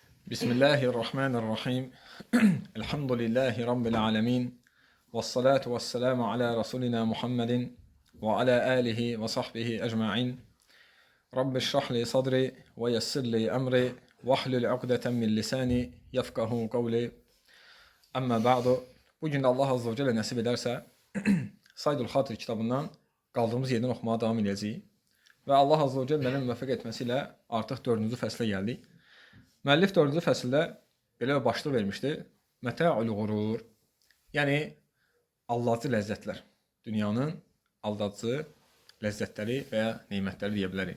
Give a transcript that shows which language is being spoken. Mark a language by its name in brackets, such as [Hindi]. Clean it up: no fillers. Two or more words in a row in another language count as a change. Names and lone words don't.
[Arabic] بسم الله الرحمن الرحيم. الحمد لله رب العالمين. والصلاة والسلام على رسولنا محمد وعلى آله وصحبه أجمعين. رب اشرح لي صدري ويسر لي أمري واحلل عقدة من لساني يفقهوا قولي. أما بعد. [Azerbaijani] Bugün [Arabic] الله عز وجل [Azerbaijani] nəsib edərsə, Saydul Xatir kitabından qaldığımız yerdən oxumağa davam edəcəyik. Və [Arabic] الله عز وجل [Azerbaijani] müvəffəq etməsi ilə artıq 4-cü fəslə gəldik. Müəllif 4-cü fəsildə belə bir başlıq vermişdi. [Arabic] متاع الغرور. [Azerbaijani] Yəni, aldadıcı ləzzətlər. Dünyanın aldadıcı ləzzətləri və ya neymətləri deyə bilərik.